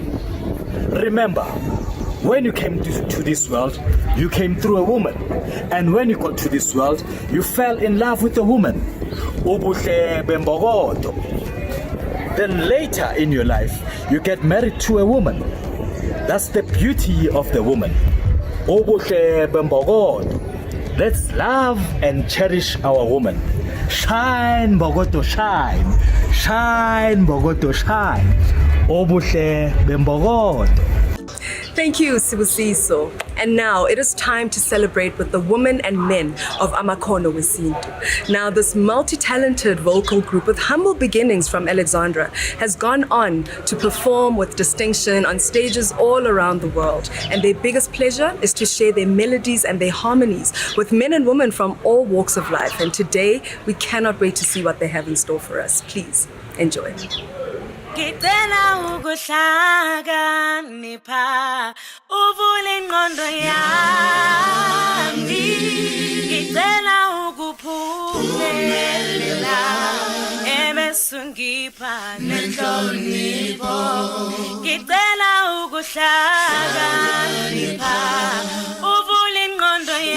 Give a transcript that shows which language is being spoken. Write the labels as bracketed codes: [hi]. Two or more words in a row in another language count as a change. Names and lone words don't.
[en] Remember, when you came to this world, you came through a woman. And when you got to this world, you fell in love with a woman. [zu] Obuhle bembokodo. [en] Then later in your life, you get married to a woman. That's the beauty of the woman. [zu] Obuhle bembokodo. [en] Let's love and cherish our woman. Shine, Bogoto, shine. Shine, Bogoto, shine. [zu] Obuhle bembokodo. [en] Thank you, Sibusiso. And now it is time to celebrate with the women and men of Amakhono Wesintu. Now, this multi-talented vocal group with humble beginnings from Alexandra has gone on to perform with distinction on stages all around the world. And their biggest pleasure is to share their melodies and their harmonies with men and women from all walks of life. And today, we cannot wait to see what they have in store for us. Please enjoy. [zu] Ngicela ukuhlakanipha uvule ingqondo yami ngicela ukuphumelela ebesungipha nenhlonipho ngicela ukuhlakanipha uvule ingqondo